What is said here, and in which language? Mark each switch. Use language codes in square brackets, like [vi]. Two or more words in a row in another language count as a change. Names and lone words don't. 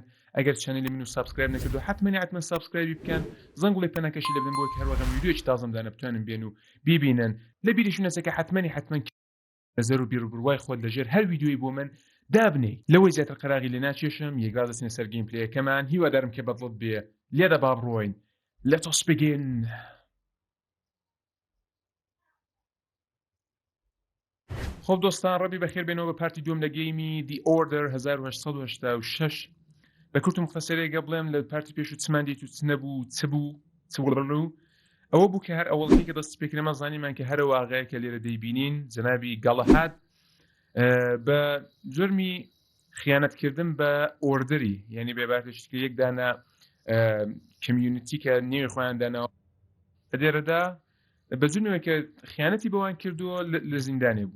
[ckb] ئەگەر چەنەلی من و سابسکرایب نەکردو حتمەن سابسکرایبی بکەن. زەنگوڵی پەنەکەشی لەبن بۆ کە هەروەها ڤیدیویەکی تازەم دانە بتوانن بێن و بیبینن. لە بیریش نەسەکە حتمەن نەزەر و بیرروبڕوای خۆت لەژێر هەر ڤیدیۆی بۆ من دابنێ. لەوەی زیاتر قەراغی لێ ناچێشم یەکگاز دەچینە سەر گەیمپلەیەکەمان. هیوادارم کە بەدڵت بێ لێدە با بڕۆین. [en] Let us begin. [ckb] خۆب دۆستان ڕەبی بەخێر بێنەوە بە پارتی دووەم لە گەیمی The Order 1886. بە کورت و مختصرێکە بڵێم لە پارتی پێش و چمان دیت و چ نەبوو چ بوو ئەوە بوو کە هەر ئەوڵی کە دەست پێکرێمە زانیمان کە هەرە واقعەیە کە لێرە دەیبینین جەنابی گەڵەهاد بە جرمی خیانەتکردن بە ئۆردەری، یعنی بێبارتێشت کە یەک دانە کمیونیتی کە نێوی خۆیان دانەوە لێرەدا بە جرمێک کە خیانەتی بەوان کردووە لە زیندانێ بوو.